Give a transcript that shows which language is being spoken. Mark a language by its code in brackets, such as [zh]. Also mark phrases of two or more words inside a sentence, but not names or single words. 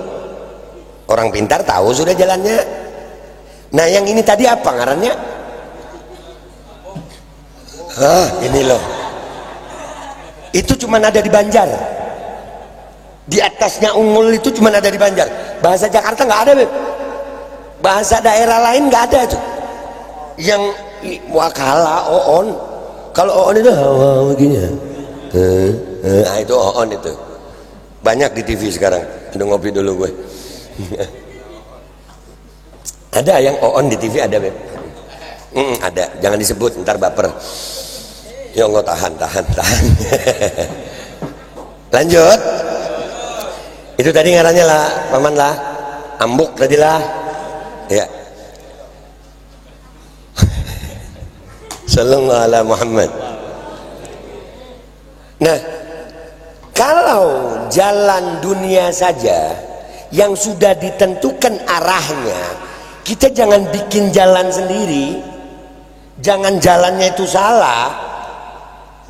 [bjn] Orang pintar tahu sudah jalannya. Nah yang ini tadi apa ngarannya? [id] Ini loh. Itu cuma ada di Banjar. Di atasnya ungul itu cuma ada di Banjar. Bahasa Jakarta nggak ada, Beb. Bahasa daerah lain nggak ada tuh. Yang wakala oon. Kalau oon itu hawa begini. Nah itu oon itu. Banyak di TV sekarang. Udah ngopi dulu gue. Ada yang oon di TV ada, Beb. Ada. Jangan disebut ntar baper. [ar] Ya Allah, [id] tahan. Lanjut. [bjn] Itu tadi ngarannya lah, paman lah. Ambuk tadi lah. [id] Ya. [ar] Sallallahu alaihi Muhammad. [id] Nah, kalau jalan dunia saja yang sudah ditentukan arahnya, kita jangan bikin jalan sendiri. Jangan jalannya itu salah.